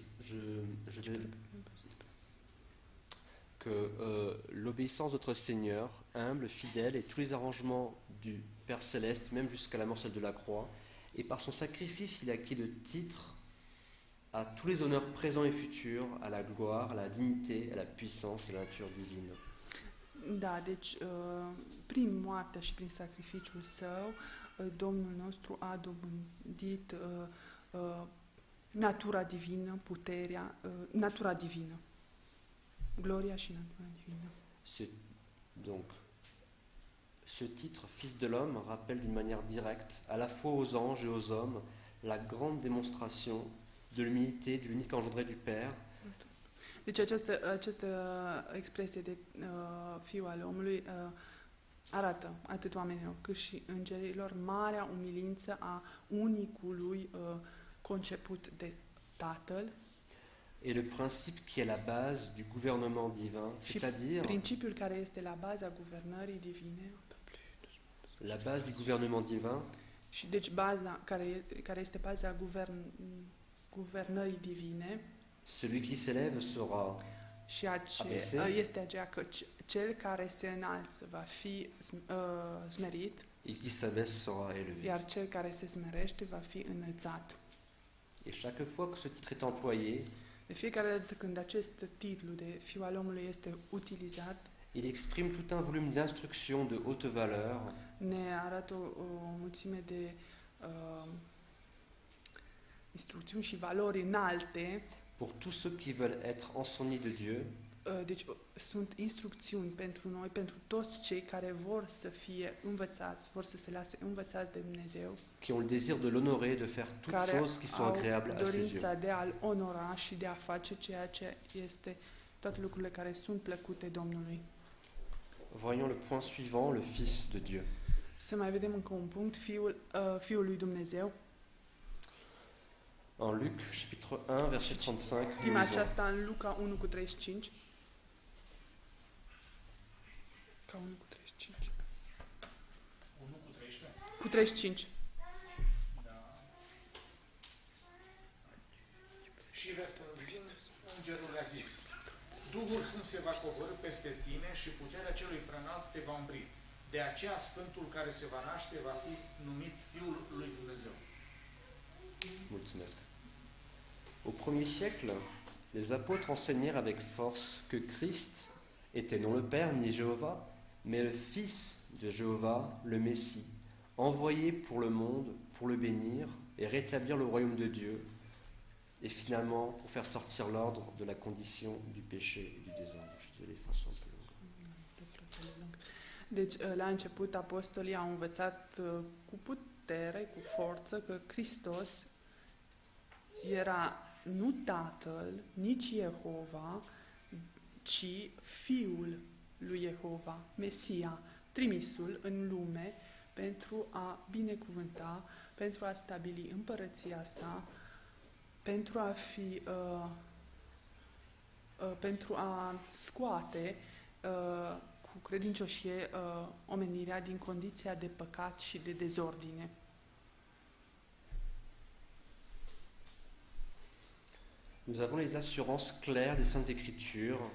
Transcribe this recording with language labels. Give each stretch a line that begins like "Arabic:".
French: Je vais que l'obéissance de notre Seigneur, humble, fidèle, et tous les arrangements du Père Céleste, même jusqu'à la mort celle de la croix, et par son sacrifice, il a acquis le titre à tous les honneurs présents et futurs, à la gloire, à la dignité, à la puissance et à la nature divine.
Romanian: Da, deci prin moartea și prin sacrificiul său, Domnul nostru a dobândit natura divină, puterea, natura divină. Gloria și natura divină.
French: Donc, ce titre, Fils de l'homme, rappelle d'une manière directe, à la fois aux anges et aux hommes, la grande démonstration de l'humilité de l'unique engendré du Père.
Romanian: Deci această expresie de Fiul al omului arată atât oamenilor cât și îngerilor marea umilință a unicului conceput de Tatăl.
French: Et le principe qui est la base du gouvernement divin, c'est-à-dire
Romanian: principiul care este la baza guvernării divine,
French: la base du gouvernement divin,
Romanian: și deci baza care este baza guvernării divine.
French: Celui qui s'élève sera
Romanian: Și
French: Abaissé.
Romanian: este aceea că cel care se înalță va fi smerit,
French: et qui s'abaisse sera élevé.
Romanian: iar cel care se smerește va fi înălțat.
French: Et chaque fois que ce titre est employé,
Romanian: De fiecare dată când acest titlu de Fiul al omului este utilizat,
French: il exprime tout un volume d'instructions de haute valeur
Romanian: ne arată o mulțime de instrucțiuni și valori înalte.
French: pour tous ceux qui veulent être enseignés de Dieu,
Romanian: Deci sunt instrucțiuni pentru noi, pentru toți cei care vor să fie învățați, vor să se lase învățați de Dumnezeu,
French: qui ont le désir de l'honorer, de faire toutes
Romanian: care
French: choses qui sont au agréables à ses yeux.
Romanian: dorința de a-L onora și de a face ceea ce este toate lucrurile care sunt plăcute Domnului.
French: Voyons le point suivant, le Fils de Dieu.
Romanian: Să mai vedem încă un punct, Fiul lui Dumnezeu.
French: En Luc, chapitre 1, verset 35, nous
Romanian: Prima
French: lisons.
Romanian: aceasta în Luca 1:35. Ca 1:35. 1 cu 13. Cu 35. Da. Și răspunzând, îngerul le-a zis, Duhul Sfânt se va coborî peste tine și puterea celui preînalt te va umbri. De aceea Sfântul care se va naște va fi numit Fiul lui Dumnezeu. Mulțumesc.
French: Au premier siècle, les apôtres enseignèrent avec force que Christ était non le Père ni Jéhovah, mais le Fils de Jéhovah, le Messie, envoyé pour le monde, pour le bénir et rétablir le royaume de Dieu, et finalement pour faire sortir l'ordre de la condition du péché et du désordre. Je suis désolé, les phrases sont un peu longues.
Romanian: Deci, la început, apostolii au învățat cu putere, cu forță, că Hristos era nu Tatăl, nici Jehova, ci Fiul lui Jehova, Mesia, trimisul în lume pentru a binecuvânta, pentru a stabili împărăția sa, pentru a fi, pentru a scoate cu credincioșie omenirea din condiția de păcat și de dezordine.
French: Nous avons les assurances claires des Saintes Écritures